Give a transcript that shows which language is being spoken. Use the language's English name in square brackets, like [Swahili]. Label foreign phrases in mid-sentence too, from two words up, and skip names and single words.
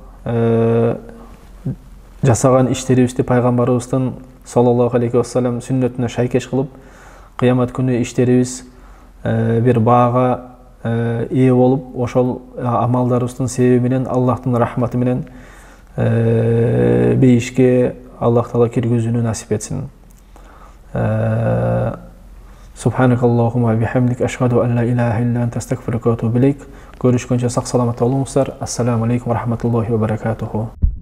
[Kyrgyz] жасаган иштерибизди пайгамбарыбыздын [Arabic] صلى الله عليه وسلم [Kyrgyz] сүннөтүнө шайкеш кылып, кыямат күнү иштерибиз бир баага ээ болуп, ошол амалдарыбыздын себеби менен Аллахтын рахматы менен бейишке Аллах Таала киргизүүнү насип этсин. [Arabic] سبحانك اللهم وبحمدك أشهد أن لا إله إلا أنت أستغفرك وأتوب إليك. [Kyrgyz] Көрүшкөнчө сак саламат болуңуздар. [Arabic] السلام عليكم ورحمة الله وبركاته.